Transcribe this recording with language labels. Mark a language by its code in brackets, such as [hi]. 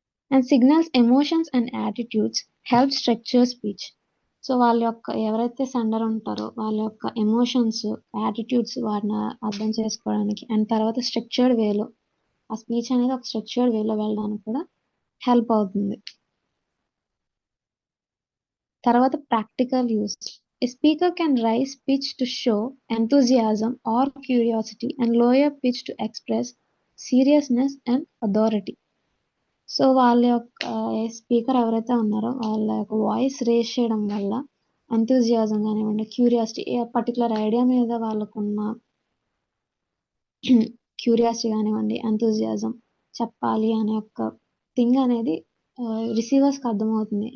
[en] And signals emotions and attitudes help structure speech. [te] So వాళ్ళ యొక్క ఎవరైతే సెండర్ ఉంటారో వాళ్ళ యొక్క ఎమోషన్స్ యాటిట్యూడ్స్ వాటిని అర్థం చేసుకోవడానికి అండ్ తర్వాత స్ట్రక్చర్డ్ వేలో ఆ స్పీచ్ అనేది ఒక స్ట్రక్చర్డ్ వేలో వెళ్ళడానికి కూడా హెల్ప్ అవుతుంది. తర్వాత practical use. [en] A speaker can raise pitch to show enthusiasm or curiosity and lower pitch to express seriousness and authority. [te] So వాళ్ళ యొక్క స్పీకర్ ఎవరైతే ఉన్నారో వాళ్ళ యొక్క వాయిస్ రేస్ చేయడం వల్ల ఎంతూజియాజం కానివ్వండి క్యూరియాసిటీ ఏ పర్టికులర్ ఐడియా మీద వాళ్ళకున్న క్యూరియాసిటీ కానివ్వండి ఎంతూజియాజం చెప్పాలి అనే ఒక థింగ్ అనేది రిసీవర్స్కి అర్థమవుతుంది.